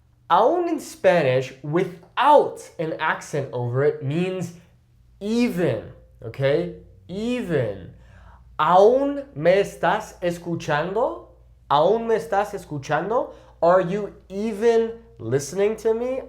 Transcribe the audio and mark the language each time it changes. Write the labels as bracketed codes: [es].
[en] Aún in Spanish, without an accent over it, means even, okay? Even. [es] ¿Aún me estás escuchando? ¿Aún me estás escuchando? [en] Are you even listening to me?